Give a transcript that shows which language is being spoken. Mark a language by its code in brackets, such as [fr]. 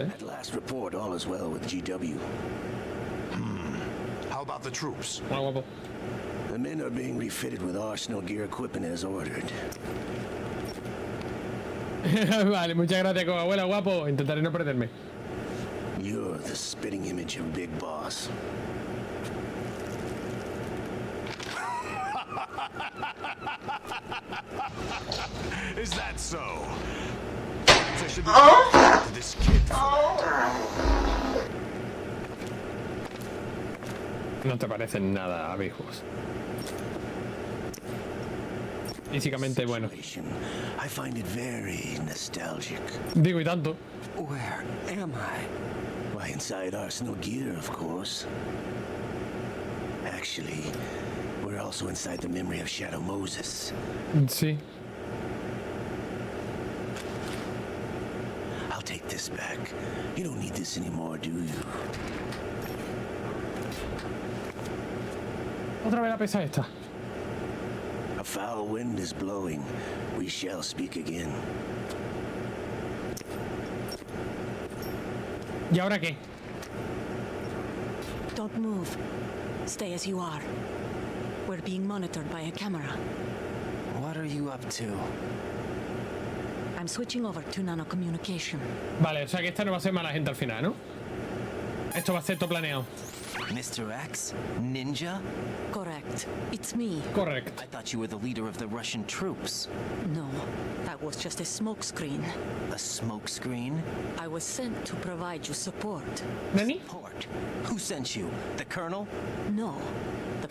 [en] At last report, all is well with GW. How about the troops? [es] Hola, guapo. [en] The men are being refitted with Arsenal gear equipment as ordered. [es] Vale, muchas gracias, coja abuela, guapo. Intentaré no perderme. [en] You're the spitting image of Big Boss. Is that so? I should be to this kid. [es] No te parecen nada, abejos. Físicamente, bueno. [en] I find it very nostalgic. [es] Digo, y tanto. [en] Where am I? Why, inside Arsenal gear, of course. Actually, we're also inside the memory of Shadow Moses. [es] Sí. [en] I'll take this back. You don't need this anymore, do you? [es] Otra vez la pesa esta. [en] A foul wind is blowing. We shall speak again. [es] ¿Y ahora qué? [en] Don't move. Stay as you are. We're being monitored by a camera. What are you up to? I'm switching over to nanocommunication. [es] Vale, o sea que esta no va a ser mala gente al final, ¿no? Esto va a ser todo planeado. [en] Mr. X? Ninja? Correct. It's me. Correct. I thought you were the leader of the Russian troops. No, that was just a smokescreen. A smokescreen? I was sent to provide you support. [ja] ¿Nani? [en] Support? Who sent you? The Colonel? No, the